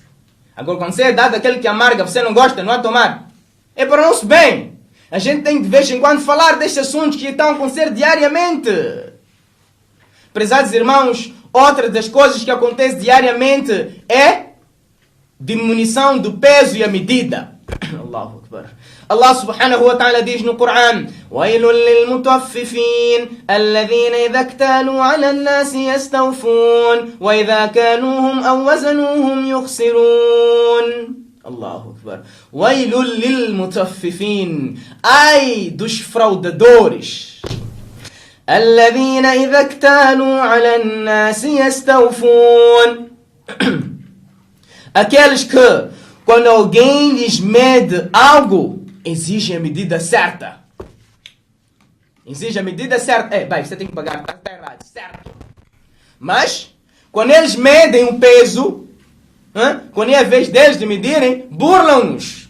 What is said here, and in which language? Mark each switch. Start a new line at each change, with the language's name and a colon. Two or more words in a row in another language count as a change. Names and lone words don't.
Portuguese: Agora, quando você é dado aquele que amarga, você não gosta, não vai tomar. É para o nosso bem. A gente tem de vez em quando falar destes assuntos que estão a acontecer diariamente. Prezados irmãos, outra das coisas que acontece diariamente é diminuição do peso e a medida.
Arabic: الله أكبر. الله سبحانه وتعالى
Portuguese: diz no Coran:
Arabic: وَيْلٌ لِلْمُطَفِّفِينَ الَّذِينَ إِذَا اكْتَالُوا عَلَى النَّاسِ يَسْتَوْفُونَ وَإِذَا كَالُوهُمْ أَوْ وَزَنُوهُمْ يُخْسِرُونَ. الله أكبر. وَيْلٌ لِلْمُطَفِّفِينَ.
Portuguese: Ai dos fraudadores.
Arabic: الَّذِينَ إِذَا اكْتَالُوا عَلَى النَّاسِ يَسْتَوْفُونَ.
Portuguese: Aqueles que, quando alguém lhes mede algo, exigem a medida certa. Exige a medida certa. Bem, você tem que pagar, está errado, certo. Mas, quando eles medem um peso, quando é a vez deles de medirem, burlam-nos.